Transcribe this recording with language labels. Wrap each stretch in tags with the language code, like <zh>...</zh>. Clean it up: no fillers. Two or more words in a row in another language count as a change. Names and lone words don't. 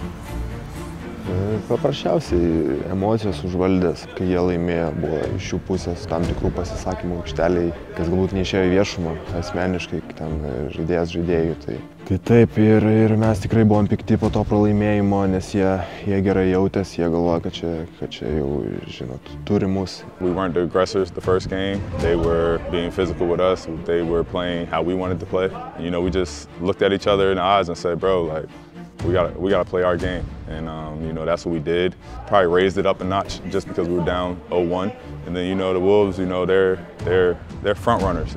<lt>Paprasčiausiai emocijos užvaldės, kai jie laimėjo, buvo iš jų pusės tam tikrų pasisakymų aikšteliai, kas galbūt neišėjo į viešumą, asmeniškai, ten žaidėjas žaidėjų. Tai taip, ir mes tikrai buvom pikti po to pralaimėjimo, nes jie gerai jautės, jie galvoja, kad čia jau, žinot, turi mus.</lt> <en>We weren't the aggressors the first game. They were being physical with us. They were playing how we wanted to play. You know, we just looked at each other in the eyes and said, bro, like, we gotta play our game, and you know, that's what we did. Probably raised it up a notch just because we were down 0-1, and then you know the Wolves, you know, they're front runners.</en>